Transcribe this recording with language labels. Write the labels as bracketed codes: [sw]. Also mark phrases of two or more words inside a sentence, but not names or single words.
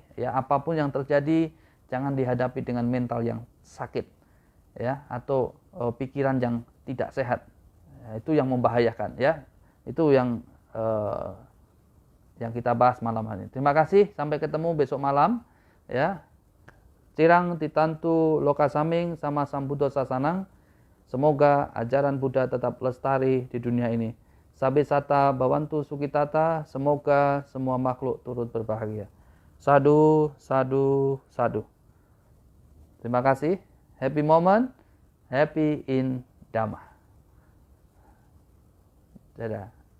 [id] Ya, apapun yang terjadi jangan dihadapi dengan mental yang sakit, ya, atau pikiran yang tidak sehat. Ya, itu yang membahayakan, ya. Itu yang kita bahas malam hari ini. Terima kasih, sampai ketemu besok malam, ya. [pi] Cirang titantu lokasaming sama sambuddha sasanang. [id] Semoga ajaran Buddha tetap lestari di dunia ini. [pi] Sabe sata bawantu sukitata, [id] semoga semua makhluk turut berbahagia. [pi] Sadu, sadu, sadu. [id] Terima kasih. [en] Happy moment, happy in Dhamma. [id] Dadah.